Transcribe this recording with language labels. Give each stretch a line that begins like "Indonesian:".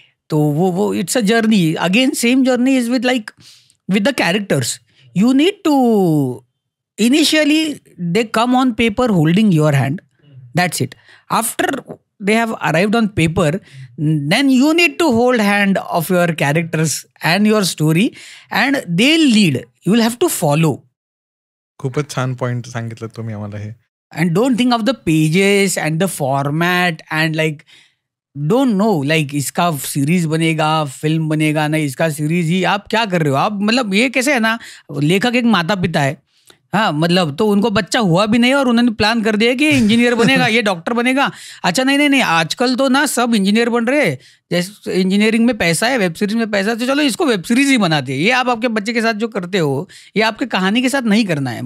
English: तो वो it's a journey. Again same journey is with like with the characters. You need to, initially they come on paper holding your hand. That's it. After they have arrived on paper, then you need to hold hand of your characters and your story, and they'll lead. You will have to follow.
Marathi: खूपच छान point सांगितलं तुम्ही आम्हाला हे.
English: And don't think of the pages and the format and like don't know like
Hindi: इसका series बनेगा, film बनेगा, नहीं इसका सीरीज ही. आप क्या कर रहे हो आप? मतलब ये कैसे है ना, लेखक एक माता पिता है, हाँ, मतलब तो उनको बच्चा हुआ भी नहीं और उन्होंने प्लान कर दिया कि इंजीनियर बनेगा, ये डॉक्टर बनेगा. अच्छा नहीं, आजकल तो ना सब इंजीनियर बन रहे हैं. जैसे इंजीनियरिंग में पैसा है, वेब सीरीज में पैसा है, तो चलो इसको वेब सीरीज ही बनाते हैं. ये आप आपके बच्चे के साथ जो करते हो, ये आपके कहानी के साथ नहीं करना है.